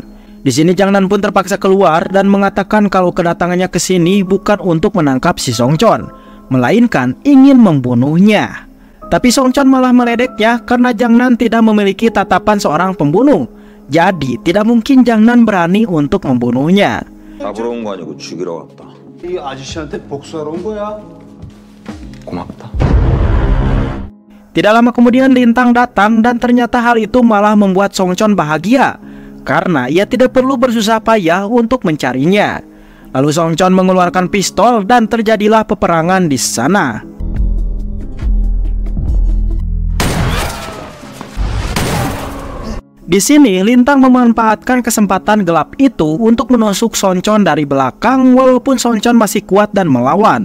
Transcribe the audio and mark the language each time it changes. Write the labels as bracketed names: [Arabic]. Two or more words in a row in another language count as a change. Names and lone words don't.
[Indonesian] Di sini Jangnan pun terpaksa keluar dan mengatakan kalau kedatangannya ke sini bukan untuk menangkap si Songchon, melainkan ingin membunuhnya. Tapi Songchon malah meledeknya karena Jangnan tidak memiliki tatapan seorang pembunuh. Jadi tidak mungkin Jangnan berani untuk membunuhnya. [Korean] 잡으러 온 거 아니고 죽이러 왔다. 이 아저씨한테 복수하러 온 거야. 고맙다. [Indonesian] Tidak lama kemudian Lintang datang dan ternyata hal itu malah membuat Songchon bahagia karena ia tidak perlu bersusah payah untuk mencarinya. Lalu Songchon mengeluarkan pistol dan terjadilah peperangan di sana. Di sini Lintang memanfaatkan kesempatan gelap itu untuk menusuk Songchon dari belakang walaupun Songchon masih kuat dan melawan.